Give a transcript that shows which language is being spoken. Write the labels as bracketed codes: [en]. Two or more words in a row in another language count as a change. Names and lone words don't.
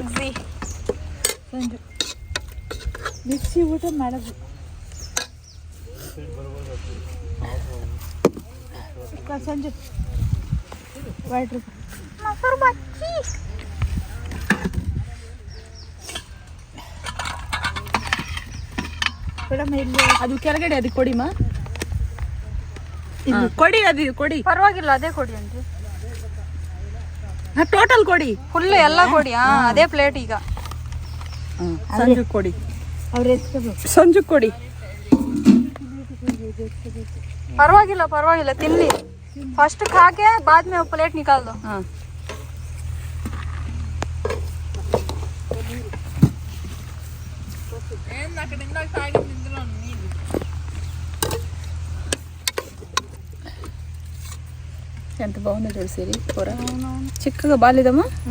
[te] మ్యాక్సీ [kn] మిక్సీ ಊಟ ಮಾಡೋದು. సంజు వాటర్ ಅದು ಕೆಳಗಡೆ ಅದು ಕೊಡಿಮಾ, ಇದು ಕೊಡಿ, ಅದು ಕೊಡಿ. ಪರವಾಗಿಲ್ಲ ಅದೇ ಕೊಡಿ ಅಂತ. ಟೋಟಲ್ ಕೊಡಿ, ಫುಲ್ ಎಲ್ಲ ಕೊಡಿ. ಅದೇ ಪ್ಲೇಟ್ ಈಗ ಸಂಜು ಕೊಡಿ, ಸಂಜು ಕೊಡಿ. ಪರವಾಗಿಲ್ಲ ಪರವಾಗಿಲ್ಲ ತಿನ್ಲಿ. [hi] फ़र्स्ट खाके बाद में प्लेट निकाल दो. [te] ఎంత బాగుందో చూడు సిరి కూర, చిక్కగా బాగాలేదమ్మా.